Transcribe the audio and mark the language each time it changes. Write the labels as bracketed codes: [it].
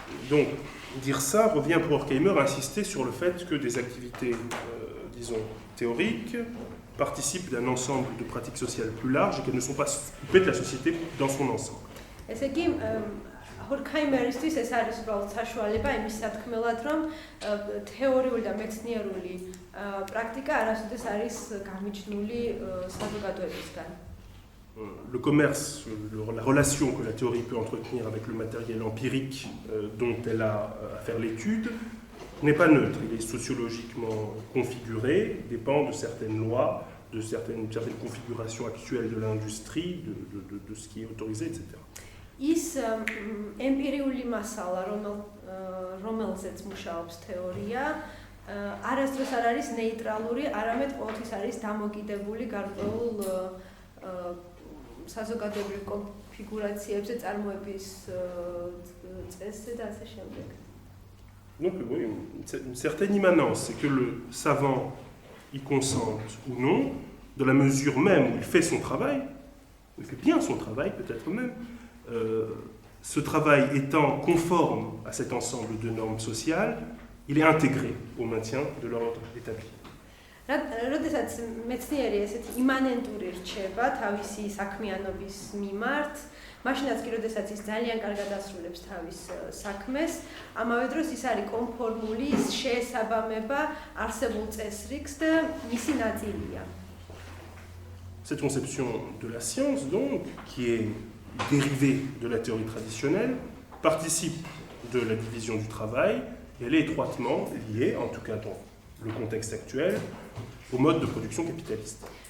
[fr] Donc, dire ça revient pour Horkheimer à insister sur le fait que des activités, disons, théoriques participent d'un ensemble de pratiques sociales plus larges et qu'elles ne sont pas coupées de la société dans son ensemble. [ka] ესე იგი, ჰორქაიმერისთვის ეს არის უბრალოდ საშუალება იმის სათქმელად, რომ თეორიული და მეცნიერული პრაქტიკა არასოდეს არის გამიჯნული საზოგადოებისგან. [fr] Le commerce, la relation que la théorie peut entretenir avec le matériel empirique dont elle a à faire l'étude n'est pas neutre. Il est sociologiquement configuré, dépend de certaines lois, de certaines configurations actuelles de l'industrie, de ce qui est autorisé, etc. [ka] ის ემპირიული მასალა, რომელზეც მუშაობს თეორია, არასდროს არ არის ნეიტრალური, არამედ ყოველთვის არის დამოკიდებული გარკვეულ საზოგადოებრივ კონფიგურაციებზე, წარმოების წესზე და ასე შემდეგ. [fr] Donc oui, une certaine immanence, c'est que le savant y consente ou non, dans la mesure même où il fait son travail, il fait bien son travail peut-être même, ce travail étant conforme à cet ensemble de normes sociales, il est intégré au maintien de l'ordre établi. [ka] როდესაც მეცნიერი ესეთი იმანენტური რჩება თავისი საქმიანობის მიმართ, მაშინაც კი როდესაც ის ძალიან კარგად ასრულებს თავის საქმეს, ამავე დროს ის არის კონფორმული, ის შეესაბამება არსებულ წესრიგს და მისი ნაწილია. [fr] Cette conception de la science, donc, qui est dérivée de la théorie traditionnelle, participe de la division du travail et elle est étroitement liée, en tout cas dans le contexte actuel, au mode de production capitaliste.